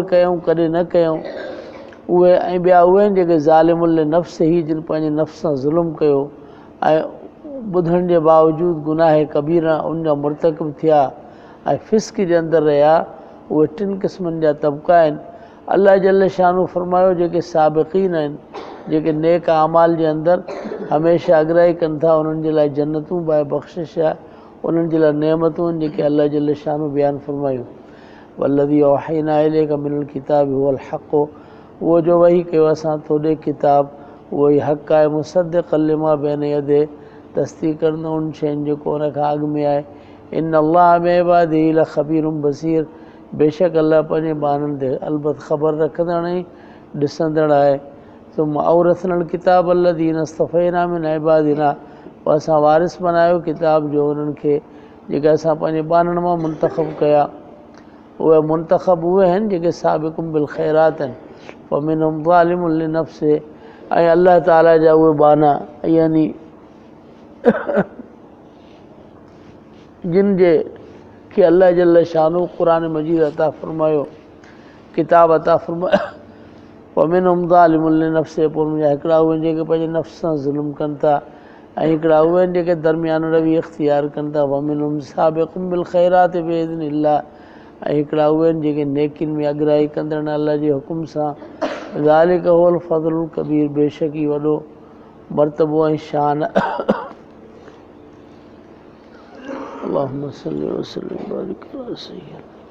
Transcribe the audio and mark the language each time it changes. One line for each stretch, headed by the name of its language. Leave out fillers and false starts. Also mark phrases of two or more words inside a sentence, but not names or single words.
Sindhi: कयूं कॾहिं न कयूं उहे ऐं ॿिया उहे आहिनि जेके
Arabic: ظالم النفس
Sindhi: ई जिन पंहिंजे नफ़्स सां ज़ुल्म कयो ऐं ॿुधण जे बावजूदि गुनाह कबीरा उनजा मुर्तकिब थिया ऐं फिस्क जे अंदरि रहिया उहे 3 क़िस्मनि जा तबिका आहिनि अल्लाह जल शानू फरमायो जेके साबिक़ीन आहिनि जेके नेक अमाल जे अंदरि हमेशह अॻिराई कनि था उन्हनि जे लाइ जन्नतूं बि आहे बख़्शिश आहे उन्हनि जे लाइ नेमतूं आहिनि जेके अल्लाह जल शानू बयानु फरमायूं
Arabic: والذي أوحينا إليك من الكتاب هو الحق
Sindhi: उहो जो वही कयो असां तोॾे किताब उहो ई हक़ आहे मुसद्दिक़न
Arabic: لما بين يديه
Sindhi: तस्दीक़ कंदो उन शयुनि जेको उन खां अॻु में आहे
Arabic: إن الله بعباده لخبير
Sindhi: बसीर बेशक अल्लाह पंहिंजे बाननि ते अलबत ख़बर रखंदड़ ऐं ॾिसंदड़ आहे
Arabic: ثم أورثنا الكتاب الذين اصطفينا من عبادنا
Sindhi: पोइ असां वारिस बनायो किताब जो उन्हनि खे जेके असां पंहिंजे बाननि मां मुंतख़ब कया उहे मुंतख़ब उहे आहिनि जेके
Arabic: سابق بالخيرات
Sindhi: आहिनि
Arabic: فمنهم ظالم لنفسه
Sindhi: ऐं अल्लाह ताला जा उहे बाना यानी जिन जे खे अल्लाह जल शानू क़ुरान मजीद अता फ़रमायो किताब अता फ़रमायो
Arabic: ومنهم ظالم لنفسه
Sindhi: पोइ मुंहिंजा हिकिड़ा उहे जेके पंहिंजे नफ़्स सां ज़ुल्म कनि था ऐं हिकिड़ा उहे आहिनि जेके दरमियान रवि इख़्तियार कनि था
Arabic: ومنهم سابق بالخيرات بإذن الله
Sindhi: ऐं हिकिड़ा उहे आहिनि जेके नेकिन में अॻिराई कंदड़ अल्लाह जे हुकुम सां
Arabic: ذلك هو الفضل الكبير
Sindhi: बेशक ई वॾो मर्तबो ऐं शान
Arabic: اللهم صل وسلم وبارك على سيدنا